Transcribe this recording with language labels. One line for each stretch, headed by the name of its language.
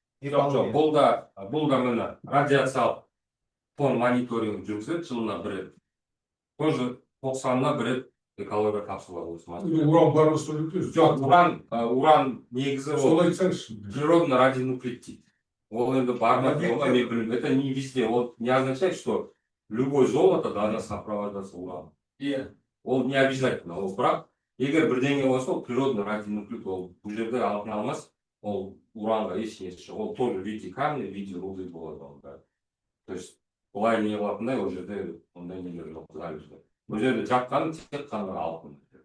Kazakh: Жоқ, бұл да міне радиациялық фон мониторинг жүргізеді жылына бір рет.
Russian: Тоже
Kazakh: 90-на бір рет экология тапсырылады осы мәселе. Уран бар осы сөйлетесіз. Жоқ, уран негізі Солай айтсаңызшы.
Russian: природный радионуклид
Kazakh: дейді. Ол енді бар ма, мен білмеймін.
Russian: Это не везде. Вот не означает, что любое золото должно сопровождаться ураном.
Kazakh: Ол
Russian: не обязательно.
Kazakh: Ол бірақ егер бірдеңе болса, ол
Russian: природный радионуклид,
Kazakh: ол бұл жерде алтын алмас, ол уранға ешнесі. Ол
Russian: тоже в виде камня, в виде руды
Kazakh: болады.
Russian: То есть
Kazakh: бұлай не қылатындай, ол жерде ондай нелер жоқ. Бұл жерде жатқан тек қана алтын.